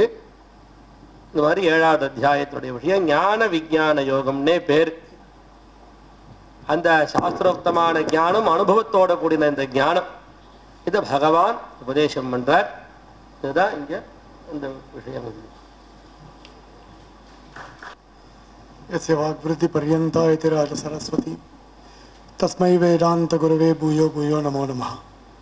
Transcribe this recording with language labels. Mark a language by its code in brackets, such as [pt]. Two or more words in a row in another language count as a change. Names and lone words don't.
[ta] இந்த மாதிரி 7வது அத்தியாயத்துடைய விஷயம் ஞான விஞ்ஞான யோகம்னே பேர். அந்த சாஸ்திரோக்தமான ஞானம் அனுபவத்தோட கூடின இந்த ஞானம் இதை பகவான் உபதேசம் பண்றார். இதுதான் இங்க இந்த விஷயம். [sa] यस्य वाग्वृत्ति पर्यन्ता इति राज सरस्वती तस्मै वेदांत गुरवे भूयो भूयो नमो नमः.